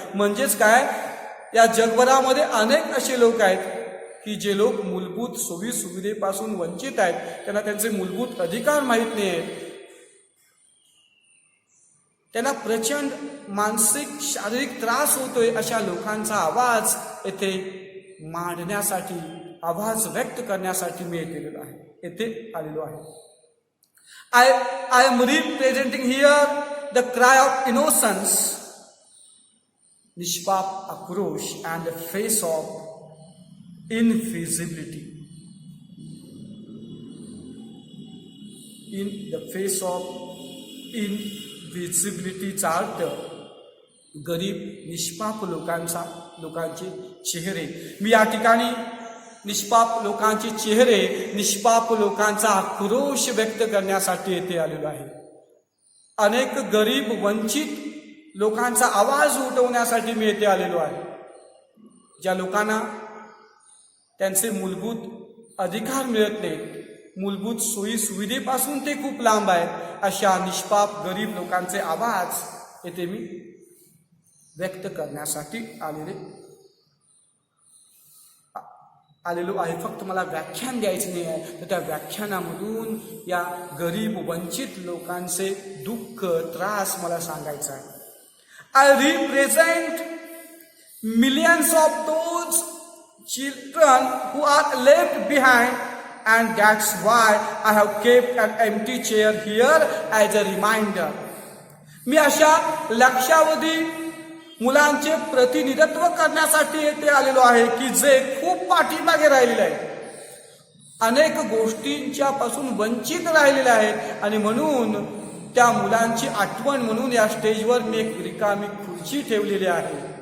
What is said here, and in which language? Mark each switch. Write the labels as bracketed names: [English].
[Marathi] म्हणजेच काय, या जगभरामध्ये अनेक असे लोक आहेत की जे लोक मूलभूत सोयी सुविधेपासून वंचित आहेत, त्यांना त्यांचे मूलभूत अधिकार माहीत नाही आहेत, त्यांना प्रचंड मानसिक, शारीरिक त्रास होतोय. अशा लोकांचा आवाज येथे मांडण्यासाठी आवाज व्यक्त करण्यासाठी मी येथे आलेलो आहे. [English] I am representing here the cry of innocence, [Marathi] निष्पाप आक्रोश, [English] and the face of invisibility. In the face of invisibility [Marathi] चा अर्थ गरीब निष्पाप लोकांचे चेहरे. मी या ठिकाणी निष्पाप लोकांचे चेहरे, निष्पाप लोकांचा आक्रोश व्यक्त करण्यासाठी येथे आलेलो आहे. अनेक गरीब वंचित लोकांचा आवाज उठवण्यासाठी मी येथे आलेलो आहे. ज्या लोकांना त्यांचे मूलभूत अधिकार मिळत नाहीत, मूलभूत सोयी सुविधेपासून ते खूप लांब आहेत, अशा निष्पाप गरीब लोकांचे आवाज येथे मी व्यक्त करण्यासाठी आलेलो आहे. फक्त मला व्याख्यान द्यायचे नाही आहे, तर त्या व्याख्यानामधून या गरीब वंचित लोकांचे दुःख, त्रास मला सांगायचा आहे. [English] I represent millions of those children who are left behind, and that's why I have kept an empty chair here as a reminder. [Marathi] मी अशा लक्षावधी मुलांचे प्रतिनिधित्व करण्यासाठी येथे आलेलो आहे की जे खूप पाठीमागे राहिलेले आहेत, अनेक गोष्टींच्या पासून वंचित राहिलेले आहेत, आणि म्हणून त्या मुलांची आठवण म्हणून या स्टेजवर मी एक रिकामी खुर्ची ठेवलेली आहे.